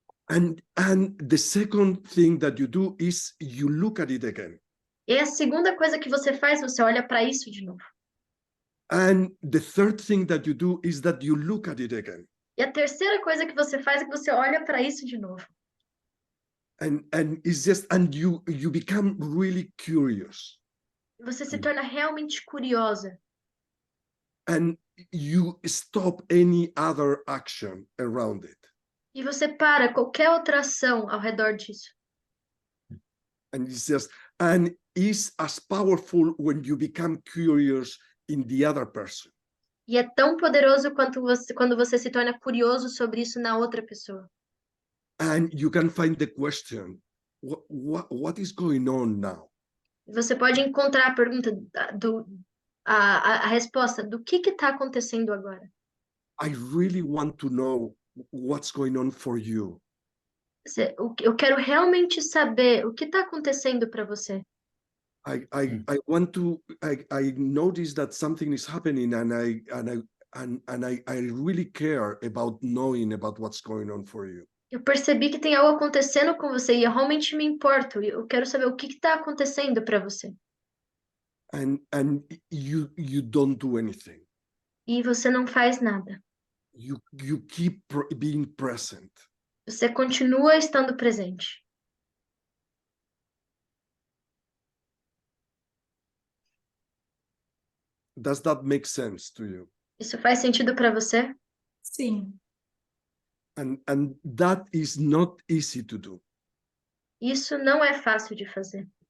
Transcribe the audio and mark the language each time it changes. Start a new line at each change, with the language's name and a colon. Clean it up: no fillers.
English: And the second thing that you do is you look at it again.
Portuguese: E a segunda coisa que você faz, você olha para isso de novo.
English: And the third thing that you do is that you look at it again.
Portuguese: E a terceira coisa que você faz é que você olha para isso de novo.
English: And it's just, and you become really curious.
Portuguese: Você se torna realmente curiosa.
English: And you stop any other action around it.
Portuguese: E você para qualquer outra ação ao redor disso.
English: And it's just, and it's as powerful when you become curious in the other person.
Portuguese: E é tão poderoso quando você se torna curioso sobre isso na outra pessoa.
English: And you can find the question, what is going on now?
Portuguese: Você pode encontrar a pergunta a resposta do que está acontecendo agora.
English: I really want to know what's going on for you.
Portuguese: Eu quero realmente saber o que está acontecendo para você.
English: I want to. I notice that something is happening, and I really care about knowing about what's going on for you.
Portuguese: Eu percebi que tem algo acontecendo com você e eu realmente me importo. Eu quero saber o que está acontecendo para você.
English: and you don't do anything.
Portuguese: E você não faz nada.
English: You keep being present.
Portuguese: Você continua estando presente.
English: Does that make sense to you?
Portuguese: Isso faz sentido para você? Sim.
English: And that is not easy to do
Portuguese: Isso não é fácil de fazer.